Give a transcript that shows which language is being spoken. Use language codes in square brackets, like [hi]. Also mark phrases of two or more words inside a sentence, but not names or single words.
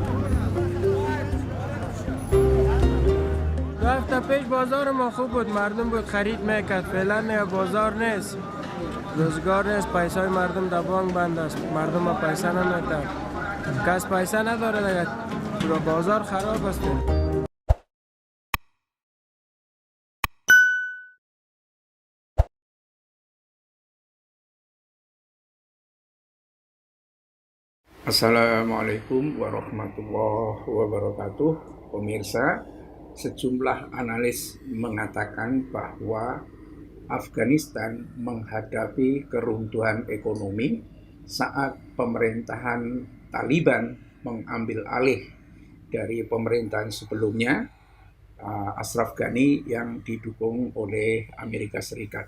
[fa] دو هفته پیش بازار ما خوب بود، مردم بود خرید میکرد. فعلا نه، بازار نیست، روزگار نیست، پیسای مردم در بانک بند است، مردم ها پیسه نمیتن، کس پیسه نداره دیگه، بازار خراب است. [ar] السلام عليكم ورحمة الله وبركاته. [id] Pemirsa, sejumlah analis mengatakan bahwa Afghanistan menghadapi keruntuhan ekonomi saat pemerintahan Taliban mengambil alih dari pemerintahan sebelumnya, Ashraf Ghani, yang didukung oleh Amerika Serikat.